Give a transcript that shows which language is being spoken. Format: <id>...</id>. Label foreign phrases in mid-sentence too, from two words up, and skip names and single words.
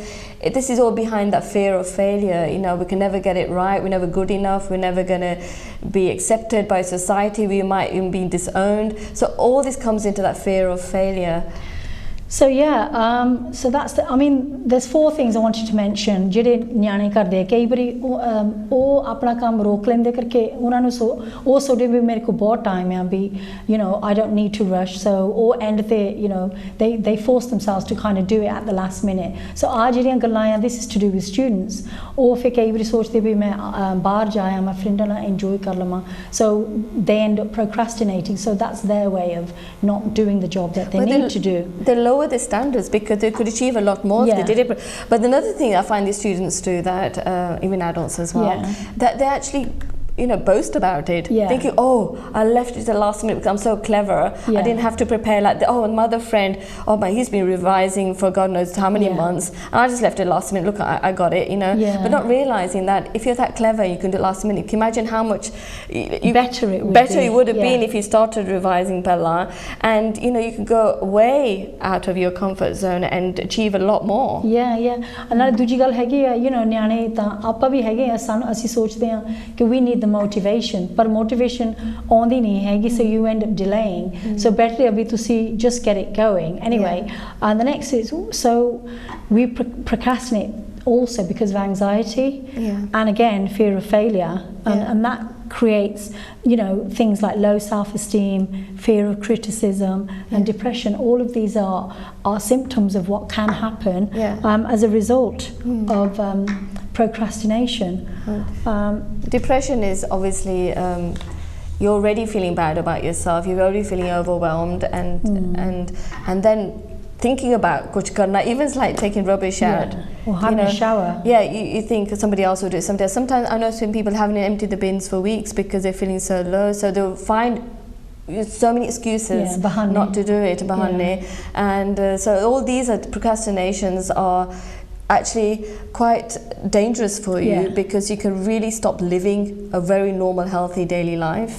<en>This is all behind that fear of failure. You know, we can never get it right. We're never good enough. We're never going to be accepted by society. We might even be disowned. So all this comes into that fear of failure. So yeah, so that's the, I mean, there's 4 things I wanted to mention.</en> <pa>ਜਿਹੜੇ ਨਿਆਣੇ ਕਰਦੇ ਕਈ ਵਾਰੀ ਉਹ ਆਪਣਾ ਕੰਮ ਰੋਕ ਲੈਂਦੇ ਕਰਕੇ ਉਹਨਾਂ ਨੂੰ ਉਹ ਸੋਚਦੇ ਵੀ ਮੇਰੇ ਕੋਲ ਬਹੁਤ ਟਾਈਮ ਆ ਵੀ</pa> <en>you know I don't need to rush, so</en> <pa>ਉਹ end ਤੇ</pa> <en>you know they force themselves to kind of do it at the last minute.</en> <pa>So ਆ ਜਿਹੜੀਆਂ ਗੱਲਾਂ ਆ,</pa> <en>this is to do with students,</en> <pa>ਉਹ ਫਿਰ ਕਈ ਵਾਰੀ ਸੋਚਦੇ ਵੀ ਮੈਂ ਬਾਹਰ ਜਾਇਆ ਮੈਂ ਫਰੈਂਡਾਂ ਨਾਲ enjoy ਕਰ ਲਵਾਂ,</pa> <en>so they end up procrastinating. So that's their way of not doing the job that they need to do. Lower the standards because they could achieve a lot more if they did it. But another thing I find these students do, that even adults as well, that they actually boast about it, thinking, oh, I left it at the last minute because I'm so clever. I didn't have to prepare like that. Oh, and my other friend, oh my, he's been revising for God knows how many months, and I just left it last minute. Look, I got it, you know. But not realizing that if you're that clever, you can do it last minute. Can you imagine how much better it would have been if you started revising Pella, and you know you can go way out of your comfort zone and achieve a lot more.</en> <pa>And ਦੂਜੀ ਗੱਲ ਹੈਗੀ ਆ,</pa> <en>you know,</en> <pa>ਨਿਆਣੇ ਤਾਂ ਆਪਾਂ ਵੀ ਹੈਗੇ ਆ, ਸਾਨੂੰ ਅਸੀਂ ਸੋਚਦੇ ਆ ਕਿ</pa> <en>we need the motivation, but</en> <pa>motivation ਆਉਂਦੀ ਨਹੀਂ ਹੈਗੀ,</pa> <en>so you end up delaying. So better if ਤੁਸੀਂ just get it going. Anyway, and the next is, so we procrastinate also because of anxiety and again fear of failure, and that creates, you know, things like low self-esteem, fear of criticism and depression. All of these are symptoms of what can happen as a result of procrastination. Depression is obviously you're already feeling bad about yourself, you're already feeling overwhelmed, and then thinking about</en> <hi>कुछ करना,</hi> <en>even it's like taking rubbish out or having a shower. You think somebody else will do it someday. Sometimes I know some people haven't emptied the bins for weeks because they're feeling so low, so they'll find so many excuses not to do it, and so all these procrastinations are actually quite dangerous for you because you can really stop living a very normal, healthy daily life.</en>